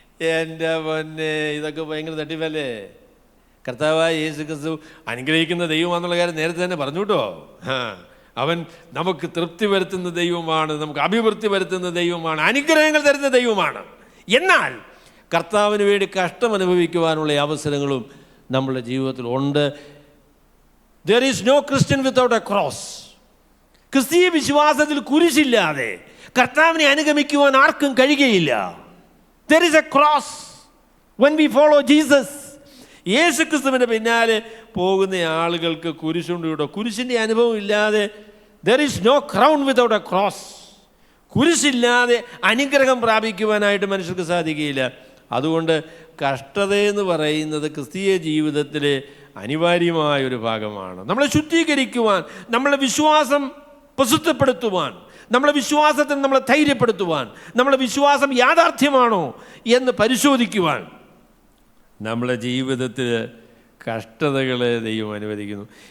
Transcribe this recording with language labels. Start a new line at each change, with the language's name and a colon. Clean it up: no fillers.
Malayalam: എൻ്റെ പൊന്നെ, ഇതൊക്കെ ഭയങ്കര തട്ടിപ്പല്ലേ. കർത്താവായ യേശു ക്രിസ്തു അനുഗ്രഹിക്കുന്ന ദൈവമാണെന്നുള്ള കാര്യം നേരത്തെ തന്നെ പറഞ്ഞു കേട്ടോ. അവൻ നമുക്ക് തൃപ്തി വരുത്തുന്ന ദൈവമാണ്, നമുക്ക് അഭിവൃദ്ധി വരുത്തുന്ന ദൈവമാണ്, അനുഗ്രഹങ്ങൾ തരുന്ന ദൈവമാണ്. എന്നാൽ കർത്താവിന് വേണ്ടി കഷ്ടം അനുഭവിക്കുവാനുള്ള അവസരങ്ങളും നമ്മുടെ ജീവിതത്തിൽ ഉണ്ട്.
English: There is no Christian without a cross.
Malayalam: ക്രിസ്തീയ വിശ്വാസത്തിൽ കുരിശില്ലാതെ കർത്താവിനെ അനുഗമിക്കുവാൻ ആർക്കും കഴിയുകയില്ല.
English: There is a cross when we follow Jesus.
Malayalam: യേശു ക്രിസ്തുവിൻ്റെ പിന്നാലെ പോകുന്ന ആളുകൾക്ക് കുരിശുണ്ട് കേട്ടോ. കുരിശിൻ്റെ അനുഭവം ഇല്ലാതെ
English: there is no crown without a cross.
Malayalam: കുരിശില്ലാതെ അനുഗ്രഹം പ്രാപിക്കുവാനായിട്ട് മനുഷ്യർക്ക് സാധിക്കുകയില്ല. അതുകൊണ്ട് കഷ്ടതയെന്ന് പറയുന്നത് ക്രിസ്തീയ ജീവിതത്തിലെ അനിവാര്യമായൊരു ഭാഗമാണ്. നമ്മളെ ശുദ്ധീകരിക്കുവാൻ, നമ്മളെ വിശ്വാസം പ്രസിദ്ധപ്പെടുത്തുവാൻ, നമ്മളെ വിശ്വാസത്തിൽ നമ്മളെ ധൈര്യപ്പെടുത്തുവാൻ, നമ്മളെ വിശ്വാസം യാഥാർത്ഥ്യമാണോ എന്ന് പരിശോധിക്കുവാൻ നമ്മളെ ജീവിതത്തിൽ കഷ്ടതകളെ ദൈവം അനുവദിക്കുന്നു.